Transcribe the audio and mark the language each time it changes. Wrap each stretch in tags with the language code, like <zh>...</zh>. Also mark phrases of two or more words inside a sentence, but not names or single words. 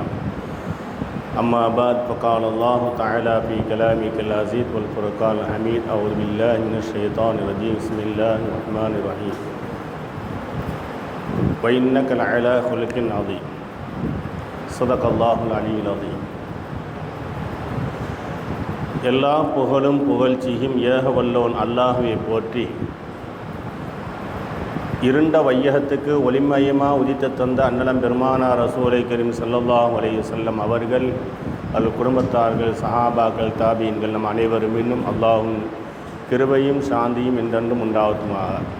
<ar>أما بعد فقال الله تعالى في كلامه العزيز والفرقان الحميد أعوذ بالله من الشيطان الرجيم بسم الله الرحمن الرحيم وإنك لعلى خلق عظيم صدق الله العلي العظيم.</ar> <ta>எல்லா புகழும் புகழ்ச்சியும் ஏக வல்லோன் அல்லாஹுவை போற்றி இருண்ட வையகத்துக்கு ஒளிமயமாக உதித்து தந்த அன்னலம் பெருமானார்</ta> <ar>رسول كريم صلى الله عليه وسلم</ar> <ta>அவர்கள் குடும்பத்தார்கள் சஹாபாக்கள் தாபீன்கள் நம் அனைவரும் இன்னும் அல்லாஹ்வின் கிருபையும் சாந்தியும் என்றென்றும் உண்டாவதுமாக.</ta>